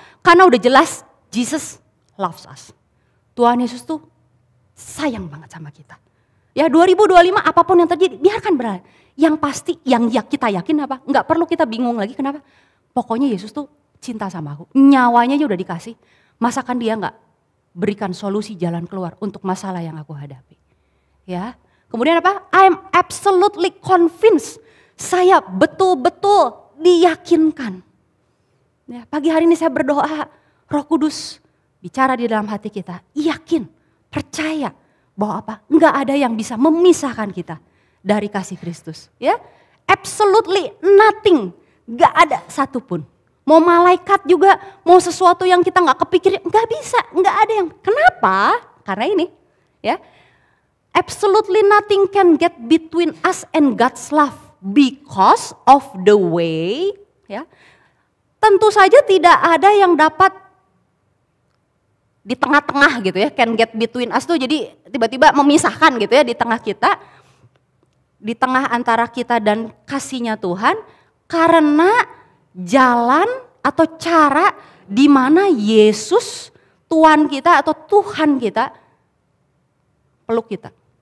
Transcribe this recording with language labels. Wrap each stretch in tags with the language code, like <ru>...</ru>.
<id>Karena udah jelas</id> <en>Jesus loves us.</en> <id>Tuhan Yesus tuh sayang banget sama kita. Ya 2025 apapun yang terjadi biarkan berlalu. Yang pasti yang kita yakin Nggak perlu kita bingung lagi. Kenapa? Pokoknya Yesus tuh cinta sama aku. Nyawanya aja udah dikasih. Masakan dia nggak berikan solusi jalan keluar untuk masalah yang aku hadapi. Ya.</id> <en>Kemudian I'm absolutely convinced.</en> <id>Saya betul-betul diyakinkan. Ya, pagi hari ini saya berdoa, Roh Kudus bicara di dalam hati kita. Yakin, percaya bahwa enggak ada yang bisa memisahkan kita dari kasih Kristus. Ya,</id> <en>absolutely nothing.</en> <id>Enggak ada satupun. Mau malaikat juga, mau sesuatu yang kita nggak kepikirin, nggak bisa, nggak ada yang. Kenapa? Karena ini,</id> <en>ya, absolutely nothing can get between us and God's love because of the way, ya.</en> <id>Tentu saja tidak ada yang dapat di tengah-tengah gitu ya,</id> <en>can get between us</en> <id>tuh jadi tiba-tiba memisahkan gitu ya di tengah kita, di tengah antara kita dan kasihnya Tuhan, karena jalan atau cara di mana Yesus Tuhan kita atau Tuhan kita peluk kita.</id>